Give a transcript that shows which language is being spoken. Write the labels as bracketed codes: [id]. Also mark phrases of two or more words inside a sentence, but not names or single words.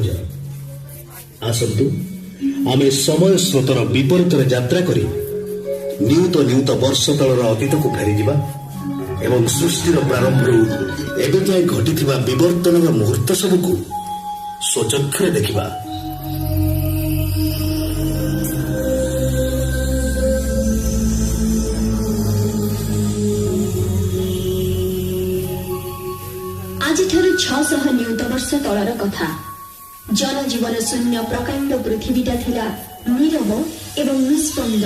[or] ଆସନ୍ତୁ ଆମେ ସମୟ ସ୍ରୋତର ବିପରୀତରେ ଯାତ୍ରା କରି ନିୟୁତ ନିୟୁତ ବର୍ଷ ତଳର ଅତୀତକୁ ଫେରିଯିବା ଏବଂ ସୃଷ୍ଟିର ପ୍ରାରମ୍ଭରୁ ଏବେ ଯାଏ ଘଟିଥିବା ବିବର୍ତ୍ତନର ମୁହୂର୍ତ୍ତ ସବୁକୁ ସ୍ୱଚକ୍ଷୁରେ ଦେଖିବା। ଆଜିଠାରୁ 600 ନିୟୁତ ବର୍ଷ ତଳର କଥା। ଜନଜୀବନ ଶୂନ୍ୟ ପ୍ରକାଣ୍ଡ ପୃଥ୍ୱୀଟା ଥିଲା ନୀରବ ଏବଂ ନିସ୍ପନ୍ଦ।